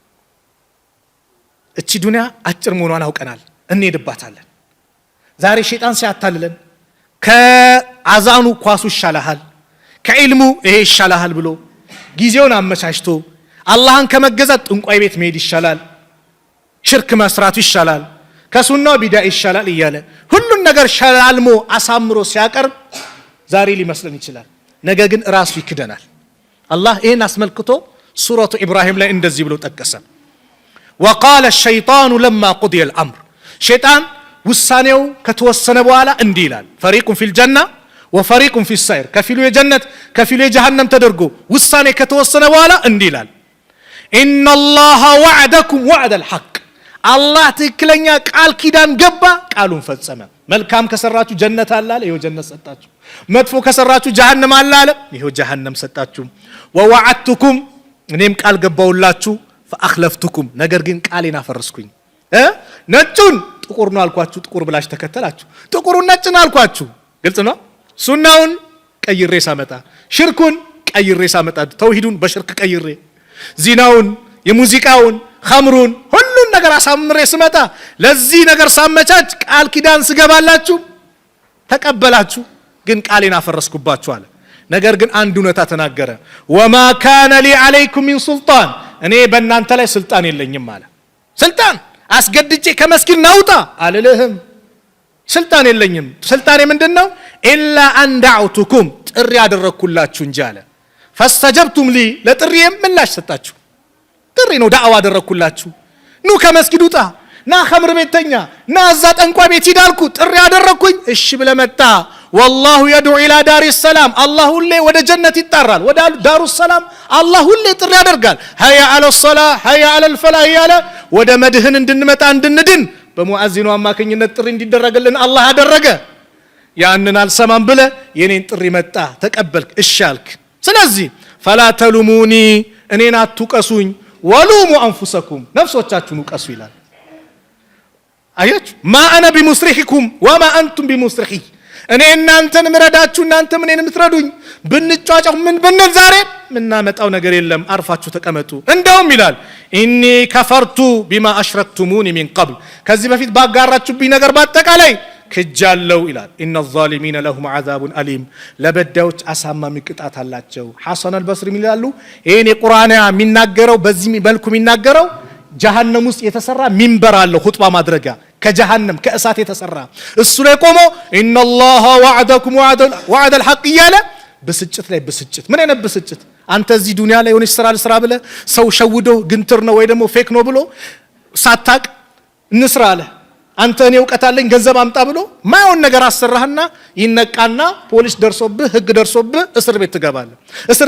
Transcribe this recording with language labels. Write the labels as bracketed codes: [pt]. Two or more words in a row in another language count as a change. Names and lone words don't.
[am] እቺ ዱንያ አጭር መሆኗን አውቀናል እንሄድባታለን ዛሬ ሸይጣን ሲያታልለን ከአዛኑ ኳሱ ይሻላል ከኢልሙ ይሄ ይሻላል ብሎ ጊዜውን አመቻችቶ አላህን ከመገዛት ጥንቋይ ቤት መሄድ ይሻላል ሽርክ መስራቱ ይሻላል ከሱናው ቢዳ ይሻላል እያለ ሁሉን ነገር ሸላልሞ አሳምሮ ሲያቀርብ ዛሬ ሊመስለን ይችላል ነገ ግን ራሱ ይክደናል አላህ ይሄን አስመልክቶ ሱረቱ ኢብራሂም ላይ እንደዚህ ብሎ ጠቀሰ [ar] وقال الشيطان لما قضي الامر شيطان [am] ውሳኔው ከተወሰነ በኋላ እንዲህ ይላል [ar] فريق في الجنه وفريق في السعير [am] ከፊሉ የጀነት ከፊሉ የጀሃነም ተደርጎ ውሳኔ ከተወሰነ በኋላ እንዲህ ይላል [ar] ان الله وعدكم وعد الحق [am] الله ትክክለኛ ቃል ኪዳን ገባ ቃሉን ፈጸመ መልካም ከሰራችሁ ጀነት አለ ይሄው ጀነት ሰጣችሁ መጥፎ ከሰራችሁ ጀሃነም አለ ይሄው ጀሃነም ሰጣችሁ ووعدتكم እኔም ቃል ገባውላችሁ فاخلفتكم ነገር ግን ቃሌን አፈረስኩኝ ነጩን ጥቁር ነው አልኳችሁ ጥቁር ብላሽ ተከተላችሁ ጥቁሩን ነጭ ነው አልኳችሁ ግልጽ ነው ሱናውን ቀይሬ ሳመጣ ሽርኩን ቀይሬ ሳመጣ ተውሂዱን በሽርክ ቀይሬ ዚናውን የሙዚቃውን ኸምሩን ሁሉን ነገር አሳምሬ ስመጣ ለዚህ ነገር ሳመቻች ቃል ኪዳን ስገባላችሁ ተቀበላችሁ ግን ቃሌን አፈረስኩባችሁ አለ ነገር ግን አንድ እውነታ ተናገረ [ar] وما كان لي عليكم من سلطان [am] እኔ በእናንተ ላይ ስልጣን የለኝም አለ ስልጣን አስገድጄ ከመስጊድ ናውጣ አልልህም ስልጣን የለኝም ስልጣኔ ምንድነው [ar] إلا أن دعوتكم [am] ጥሪ ያደረኩላችሁ እንጂ አለ [ar] فاستجبتم لي [am] ለጥሪዬም ምላሽ ሰጣችሁ ጥሪ ነው ዳዕዋ አደረኩላችሁ ኑ ከመስጊድ ውጣ ና ኸምር ቤተኛ ና እዛ ጠንቋ ቤት ሂዳልኩ ጥሪ ያደረኩኝ እሺ ብለህ መጣ [ar] والله يدعو الى دار السلام [am] الله ሁሌ ወደ ጀነት ይጣራል ወደ [ar] دار السلام [am] الله ሁሌ ጥሪ ያደርጋል [ar] هيا على الصلاه هيا على الفلاح [am] ያለ ወደ መድህን እንድንመጣ እንድንድን በሙአዚኑ አማካኝነት ጥሪ እንዲደረግልን الله አደረገ ያንን አልሰማም ብለ የኔን ጥሪ መጣ ተቀበልክ እሺ አልክ ስለዚህ [ar] فلا تلوموني [am] እኔን አትውቀሱኝ [ar] ولوموا انفسكم [am] ነፍሶቻችሁን ውቀሱ ይላል አያችሁ [ar] ما انا بمصرخكم وما انتم بمصرخي [am] እኔ እናንተን ምረዳችሁ እናንተ ምንን ምትረዱኝ ብንጫጫው ምን በነል ዛሬ ምናመጣው ነገር የለም አርፋችሁ ተቀመጡ እንደውም ይላል [ar] إني كفرت بما اشركتموني من قبل [am] ከዚህ በፊት ባጋራችሁብኝ ነገር ባጠቃላይ ክጃለው ይላል [ar] ان الظالمين لهم عذاب اليم [am] ለበዳዮች አሳማሚ ቅጣት አላቸው ሐሰን አልበስሪ ይላሉ ይሄን የቁርአን የሚናገረው በዚህ መልኩ የሚናገረው ጀሃነም ውስጥ የተሰራ ሚንበር አለው ኹጥባ ማድረጊያ ከጀሃነም ከእሳት የተሰራ እሱ ላይ ቆሞ ان [ar] الله وعدكم وعد الحق [am] ያለ ብስጭት ላይ ብስጭት ምን አይነት ብስጭት አንተ እዚህ ዱንያ ላይ ሆነሽ ስራ ብለ ሰው ሸውዶ ግንትር ነው ወይ ደግሞ ፌክ ነው ብሎ ሳታቅ እንስራ አለ አንተ እኔ ዕውቀት አለኝ ገንዘብ አምጣ ብሎ ማይሆን ነገር አሰራህና ይነቃና ፖሊስ ደርሶብህ ህግ ደርሶብህ እስር ቤት ትገባለህ እስር